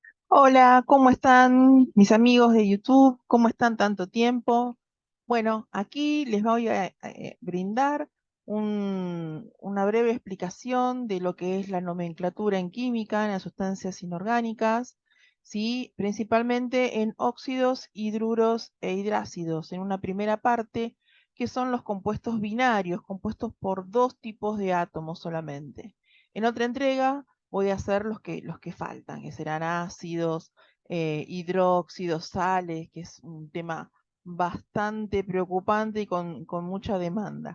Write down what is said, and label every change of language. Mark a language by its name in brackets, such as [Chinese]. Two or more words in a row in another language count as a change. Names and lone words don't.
[Spanish] Hola, ¿cómo están mis amigos de YouTube? ¿Cómo están tanto tiempo? Bueno, aquí les voy a brindar una breve explicación de lo que es la nomenclatura en química en las sustancias inorgánicas, ¿sí? Principalmente en óxidos, hidruros e hidrácidos, en una primera parte, que son los compuestos binarios, compuestos por dos tipos de átomos solamente. En otra entrega voy a hacer los que faltan, que serán ácidos, hidróxidos, sales, que es un tema bastante preocupante y con mucha demanda.